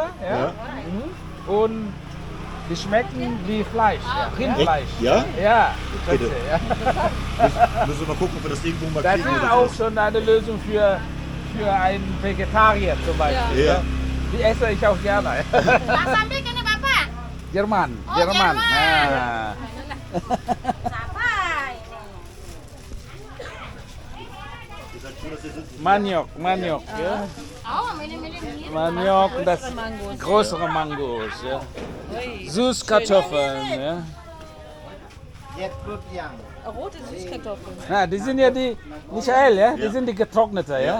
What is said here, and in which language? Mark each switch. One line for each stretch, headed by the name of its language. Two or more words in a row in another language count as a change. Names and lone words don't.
German: Ja. Und die schmecken wie Fleisch, ja. Rindfleisch. Echt? Ja? Ja, Bitte. ja. Müssen wir mal gucken, ob wir das irgendwo mal Das kriegen. ist oder auch so. schon eine Lösung für einen Vegetarier zum Beispiel. Ja. Die esse ich auch gerne.
Indonesian: Sambil kena bapak. Jerman. Jerman. Ah. Apa ini?
German: Maniok. Ja.
Indonesian: Oh, ini.
German: Maniok, das Mangos. größere Mangos. Ja. Ui. Süßkartoffeln. Ja. Rote Süßkartoffeln. Ja, die sind ja die, Michael, ja, die sind die getrocknete, ja.